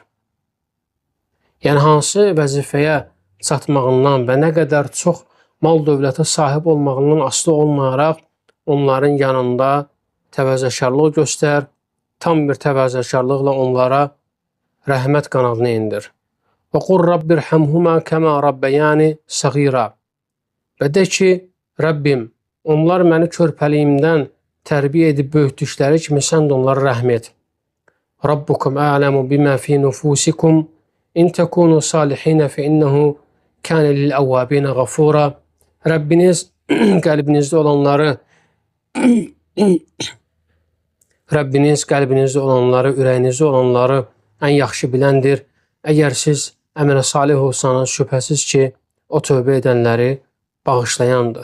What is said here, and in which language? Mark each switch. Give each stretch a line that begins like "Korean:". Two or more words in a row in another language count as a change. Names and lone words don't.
Azerbaijani: Yəni hansı vəzifəyə çatmağından və nə qədər çox mal dövlətə sahib olmağından asılı olmayaraq onların yanında təvəzzökarlıq göstər, tam bir təvəzzökarlıqla onlara rəhmət qanadını indir.
Arabic: وقل رب ارحمهما كما ربياني صغيرا.
Azerbaijani: Və de ki, Rəbbim, onlar məni körpəliyimdən tərbiyə edib böyütdükləri kimi sən də onlara rəhm et.
Arabic: ربكم أعلم بما في نفوسكم إن تكونوا صالحين فإنه كان للأوابين غفورا.
Azerbaijani: Rəbbiniz qəlbinizdə olanları, ürəyinizdə olanları ən yaxşı biləndir. Əgər siz əmələ salih olsanız, şübhəsiz ki, o tövbə edənləri bağışlayandır.